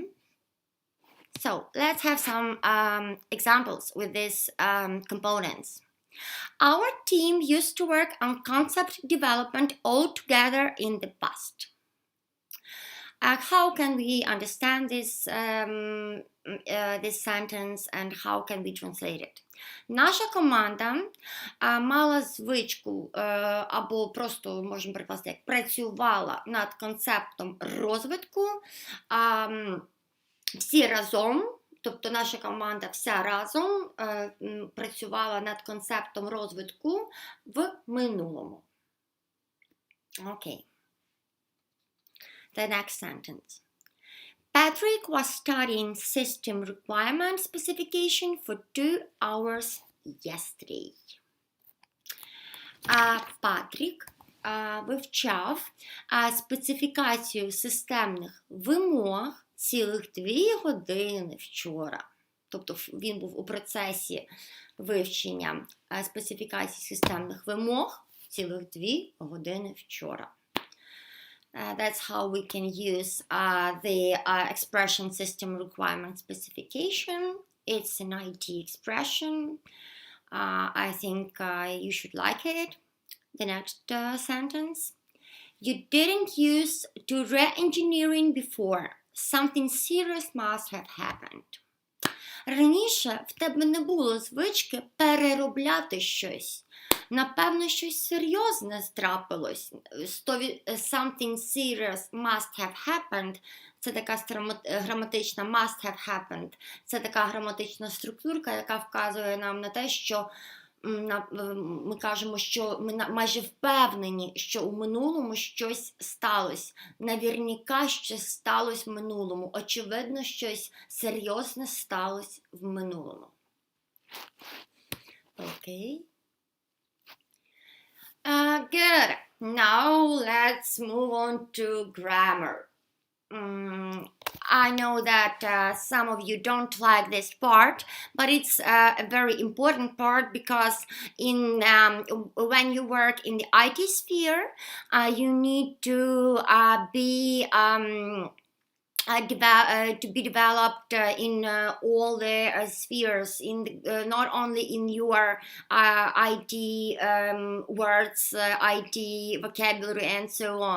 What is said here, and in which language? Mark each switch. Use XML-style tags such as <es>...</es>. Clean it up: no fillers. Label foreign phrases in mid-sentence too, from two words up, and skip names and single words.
<en>So let's have some examples with these components. Our team used to work on concept development all together in the past. How can we understand this sentence and how can we translate it?</en> <uk>Наша команда мала звичку, або просто можемо прикласти, як працювала над концептом розвитку всі разом, тобто наша команда вся разом працювала над концептом розвитку в минулому. Окей.</uk> <en>The next sentence. Patrick was studying system requirement specification for 2 hours yesterday.</en> <uk>Патрік вивчав специфікацію системних вимог цілих 2 години вчора. Тобто він був у процесі вивчення специфікації системних вимог цілих 2 години вчора.</uk> <en>That's how we can use the expression system requirement specification. It's an IT expression. I think you should like it. The next sentence. You didn't use to re-engineering before. Something serious must have happened.</en> <uk>Раніше в тебе не було звички переробляти щось. Напевно, щось серйозне трапилось.</uk> <en>Something serious must have happened.</en> <uk>Це така граматична</uk> <en>must have happened.</en> <uk>Це така граматична структурка, яка вказує нам на те, що ми кажемо, що ми майже впевнені, що у минулому щось сталося. Навірняка щось сталося в минулому. Очевидно, щось серйозне сталося в минулому. Окей.</uk> <en>Good. Now let's move on to grammar. I know that some of you don't like this part, but it's a very important part because when you work in the IT sphere, you need to be developed in all the spheres, not only in your IT words, IT vocabulary, and so on.</en>